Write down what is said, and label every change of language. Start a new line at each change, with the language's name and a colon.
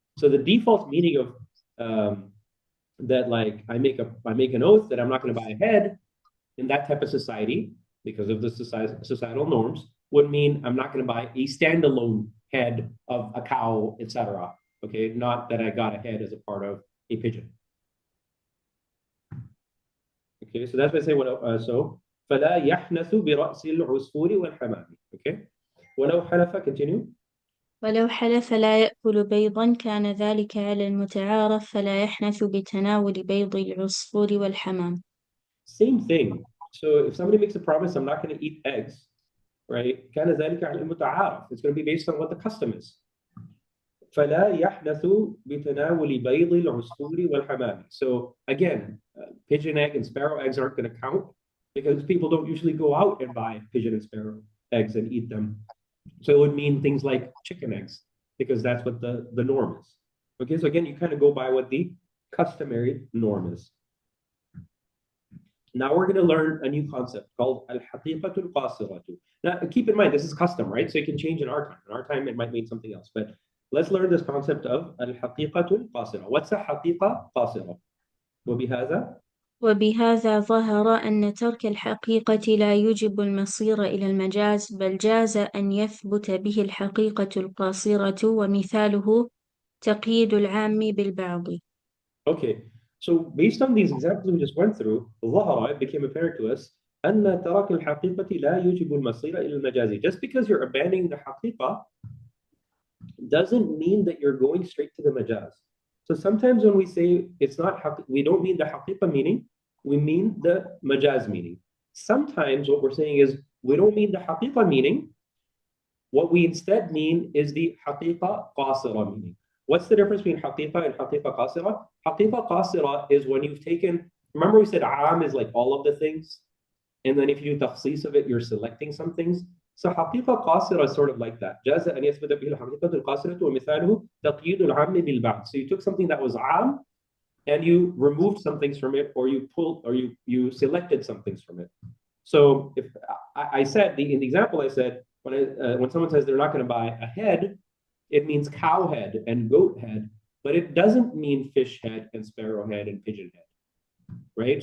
English: So the default meaning of that, like I make an oath that I'm not going to buy a head in that type of society because of the societal norms would mean I'm not going to buy a standalone head of a cow, etc. Okay, not that I got a head as a part of a pigeon. Okay, so that's why I say so
Arabic: فلا يحنث برأس العصفور والحمام.
English: Okay,
Arabic: ولو حلف,
English: continue.
Arabic: ولو حلف لا يأكل بيضا كان ذلك على المتعارف فلا يحنث بتناول بيض العصفور والحمام.
English: Same thing. So if somebody makes a promise, I'm not going to eat eggs, right?
Arabic: كان ذلك على المتعارف.
English: It's going to be based on what the custom is.
Arabic: فلا يحنث بتناول بيض العصفور والحمام.
English: So again, pigeon egg and sparrow eggs aren't going to count because people don't usually go out and buy pigeon and sparrow eggs and eat them. So it would mean things like chicken eggs because that's what the norm is. Okay, so again, you kind of go by what the customary norm is. Now we're going to learn a new concept called al-haqiqatu al-qasiratu. Now keep in mind, this is custom, right? So it can change in our time. In our time, it might mean something else. But let's learn this concept of al-haqiqatu al-qasira. What's a haqiqa qasira?
Arabic: وبهذا وبهذا ظهر أن ترك الحقيقة لا يوجب المصير إلى المجاز بل جاز أن يثبت به الحقيقة القاصرة ومثاله تقييد العام بالبعض.
English: Okay, so based on these examples we just went through, ظهر, it became apparent to us
Arabic: أن ترك الحقيقة لا يوجب المصير إلى المجاز.
English: Just because you're abandoning the haqiqa doesn't mean that you're going straight to the majaz. So sometimes when we say it's not, we don't mean the haqiqa meaning, we mean the majaz meaning. Sometimes what we're saying is we don't mean the haqiqa meaning. What we instead mean is the haqiqa qasira meaning. What's the difference between haqiqa and haqiqa qasira? Haqiqa qasira is when you've taken, remember we said aam is like all of the things, and then if you do takhsis of it, you're selecting some things. So haqiqa qasira is sort of like that.
Arabic: جاز أن يثبت به الحقيقة القاصرة ومثاله تقييد العام بالبعض.
English: So you took something that was aam and you removed some things from it, or you pulled, or you selected some things from it. So if I said in the example I said when someone says they're not going to buy a head, it means cow head and goat head, but it doesn't mean fish head and sparrow head and pigeon head, right?